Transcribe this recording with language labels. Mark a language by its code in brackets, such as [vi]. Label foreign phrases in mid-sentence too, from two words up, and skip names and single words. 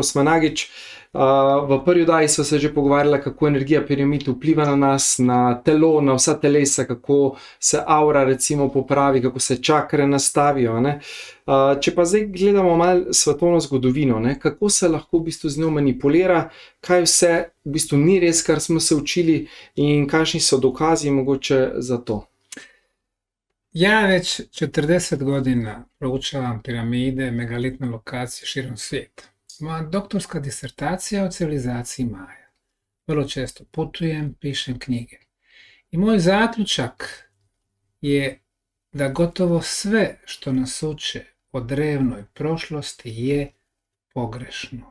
[sl] Osmanagić, v prvi oddaji so se že pogovarjali, kako energija piramid vpliva na nas, na telo, na vsa telesa, kako se aura recimo popravi, kako se čakre nastavijo. Če pa zdaj gledamo malo svetovno zgodovino, kako se lahko v bistvu z njo manipulira, kaj vse v bistvu ni res, kar smo se učili in kakšni so dokazi mogoče za to. [bs] Ja već 40 godina proučavam piramide, megalitne lokacije širom svijeta. Moja doktorska disertacija o civilizaciji Maja. Vrlo često putujem, pišem knjige. I moj zaključak je da gotovo sve što nas uče o drevnoj prošlosti je pogrešno.